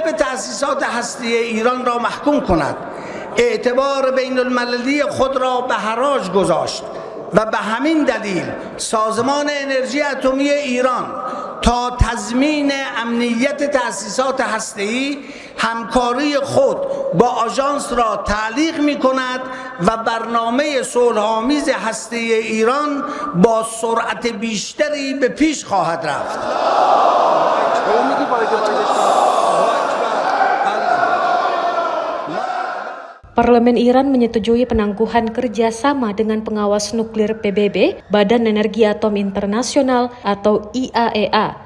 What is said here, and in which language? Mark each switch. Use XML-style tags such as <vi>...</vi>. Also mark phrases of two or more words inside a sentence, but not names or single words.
<fa>به تأسیسات هسته‌ای ایران را محکوم کند، اعتبار بین المللی خود را به حراج گذاشت و به همین دلیل سازمان انرژی اتمی ایران تا تضمین امنیت تأسیسات هسته‌ای همکاری خود با آژانس را تعلیق می کند و برنامه صلح‌آمیز هسته‌ای ایران با سرعت بیشتری به پیش خواهد رفت.</fa> <id>Parlemen Iran menyetujui penangguhan kerjasama dengan pengawas nuklir PBB, Badan Energi Atom Internasional atau IAEA.</id>